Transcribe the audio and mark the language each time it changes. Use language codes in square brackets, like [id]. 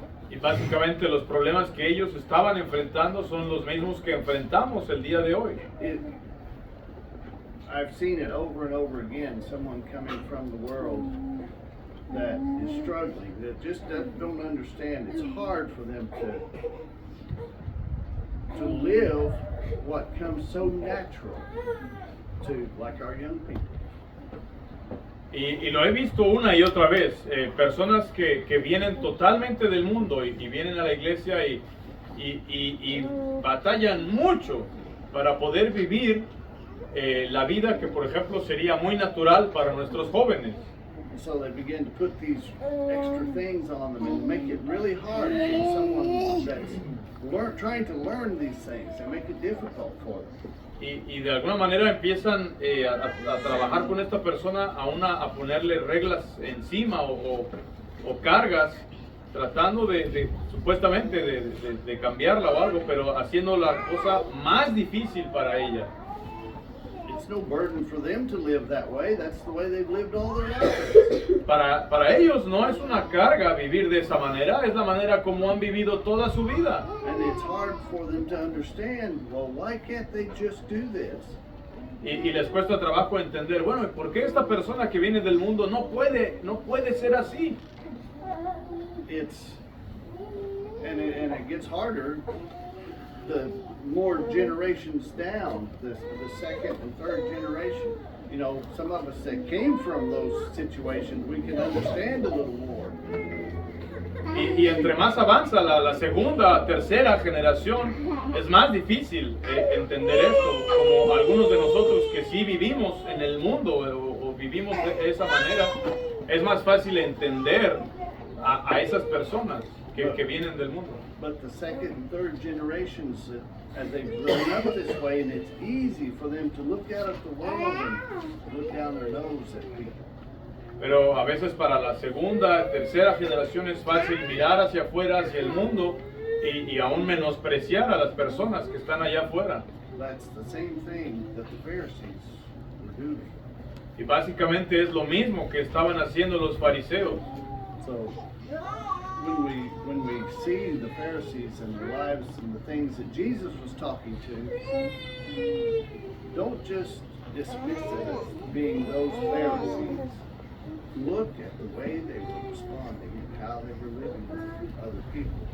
[es] Y básicamente los problemas que ellos estaban enfrentando son los mismos que enfrentamos el día de hoy. [en] I've seen it over and over again, someone coming from the world that is struggling, that just don't understand. It's hard for them to live what comes so natural to, like our young people. [es] Y lo he visto una y otra vez, personas que vienen totalmente del mundo y vienen a la iglesia y batallan mucho para poder vivir la vida que, por ejemplo, sería muy natural para nuestros jóvenes. [en] So they begin to put these extra things on them and make it really hard for someone that's trying to learn these things and make it difficult for them. [es] Y de alguna manera empiezan a trabajar con esta persona a ponerle reglas encima o cargas, tratando supuestamente de cambiarla o algo, pero haciendo la cosa más difícil para ella. [en] It's no burden for them to live that way. That's the way they've lived all their lives. [es] Para ellos no es una carga vivir de esa manera, es la manera como han vivido toda su vida. [en] And it's hard for them to understand, well, why can't they just do this? [es] Y les cuesta trabajo entender, bueno, ¿por qué esta persona que viene del mundo no puede ser así? [en] And it gets harder the more generations down, the second and third generation. You know, some of us that came from those situations, we can understand a little more. [es] Y entre más avanza la segunda, tercera generación, es más difícil entender esto, como algunos de nosotros que sí vivimos en el mundo o vivimos de esa manera, es más fácil entender a esas personas que vienen del mundo. [en] But the second and third generations, as they've grown up this way, and it's easy for them to look out at the world and look down their nose at people. [es] Pero a veces para la segunda, tercera generación es fácil mirar hacia afuera, hacia el mundo, y aún menospreciar a las personas que están allá afuera. [en] That's the same thing that the Pharisees were doing. [es] Y básicamente es lo mismo que estaban haciendo los fariseos. [en] So when we see the Pharisees and their lives and the things that Jesus was talking to, don't just dismiss it as being those Pharisees. Look at the way they were responding and how they were living with other people.